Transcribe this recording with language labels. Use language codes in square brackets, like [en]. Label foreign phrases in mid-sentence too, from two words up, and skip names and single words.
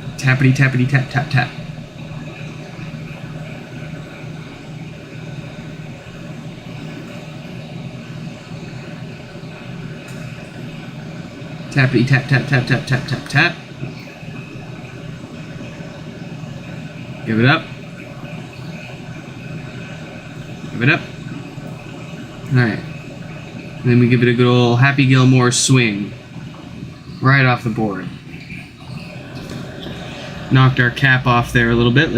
[en] Tappity tappity tap tap tap. Tappity tap tap tap tap tap tap tap. Give it up. Give it up. Alright. Then we give it a good old Happy Gilmore swing. Right off the board. Knocked our cap off there a little bit.